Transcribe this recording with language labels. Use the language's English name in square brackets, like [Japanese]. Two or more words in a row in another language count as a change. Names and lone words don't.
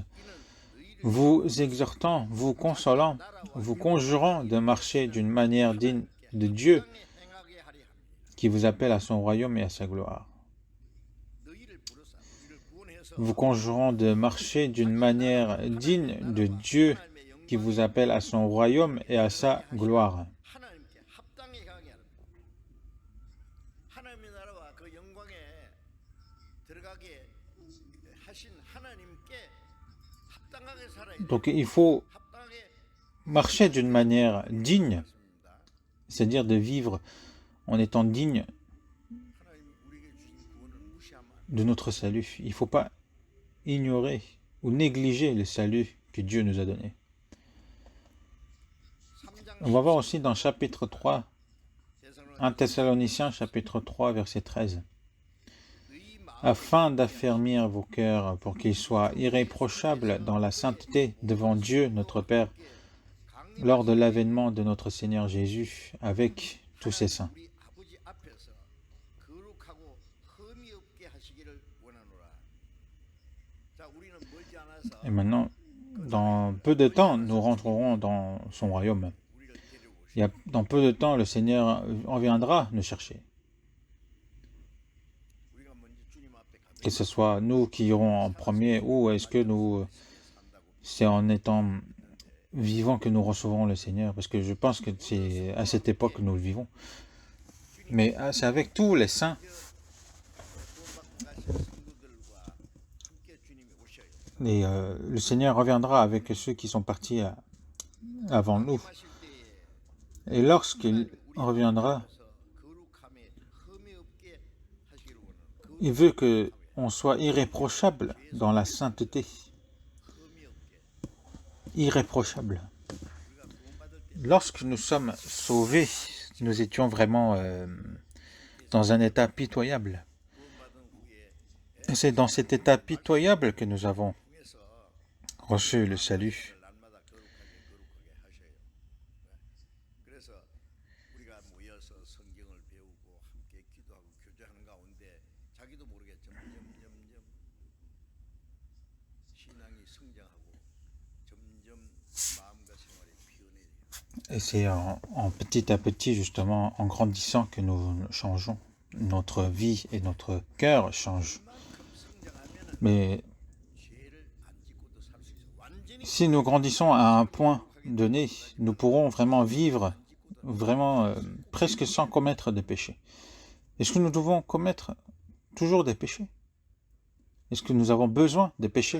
[French] Vous exhortant, vous consolant, vous conjurant de marcher d'une manière digne de Dieu qui vous appelle à son royaume et à sa gloire. Vous conjurant de marcher d'une manière digne de Dieu qui vous appelle à son royaume et à sa gloire. [Korean] 하나님께 합당히 가게 하는 거예요. 하나님의 나라와 그 영광에 들어가게 하신 하나님께 합당하게 살아야 돼요. [French] Donc il faut [Korean] 합당하게 [French] marcher d'une manière digne, [Korean] 살습니다. [French] c'est-à-dire de vivre en étant digne [Korean] 하나님이 우리에게 주신 구원을 무시하면 안 돼요. [French] de notre salut. Il ne faut pas ignorer ou négliger le salut que Dieu nous a donné. [Korean] 3장 [French] On va voir aussi dans chapitre 3, 1 [Korean] 대사로는 [French] Thessaloniciens chapitre 3, verset 13. [Korean] 너희 마음 [French] Afin d'affermir vos cœurs pour qu'ils soient irréprochables dans la sainteté devant Dieu notre Père lors de l'avènement de notre Seigneur Jésus avec tous ses saints. [Korean] 우리 아버지 앞에서 거룩하고 흠이 없게 하시기를 원하노라. 자, 우리는 멀지 않아서 [French] Et maintenant, dans peu de temps, nous rentrerons dans son royaume. [Korean] 우리를 데려오시고 [French] Dans peu de temps, le Seigneur en viendra nous chercher. [Korean] 우리가 먼저 주님 앞에 가면 [French] Que ce soit nous qui irons en premier ou est-ce que c'est en étant vivants que nous recevrons le Seigneur, parce que je pense que c'est à cette époque que nous le vivons. Mais c'est avec tous les saints [Korean] 구원받고 가실 성도들과 함께 주님이 오셔요. [French] et le Seigneur reviendra avec ceux qui sont partis avant nous. [Korean] 하실 때에 [French] Et lorsqu'il reviendra, [Korean] 거룩함에 흠이 없게 하시기를 원하는 [French] il veut que on soit irréprochable dans la sainteté. [Korean] 흠이 없게 [French] Irréprochable. [Korean] 우리가 구원받을 때 [French] Lorsque nous sommes sauvés, nous étions vraiment dans un état pitoyable. [Korean] 구원받은 후에 [French] Et c'est dans cet état pitoyable que nous avons [Korean] 통해서 [French] reçu le salut. [Korean] 날마다 거룩하게 하셔요. 그래서 우리가 모여서 성경을 배우고 함께 기도하고 교제하는 가운데 자기도 모르게 점점 신앙이 성장하고 점점 마음과 생활이 변해요. [French] Et c'est en petit à petit, justement, en grandissant que nous changeons. Notre vie et notre cœur changent. [Korean] 그만큼 성장하면은 [French] Mais [Korean] 죄를 안 짓고도 살 수 있어. 완전히 [French] si nous grandissons à un point donné, nous pourrons vraiment vivre vraiment presque sans commettre de péché. Est-ce que nous devons commettre toujours des péchés? Est-ce que nous avons besoin de pécher?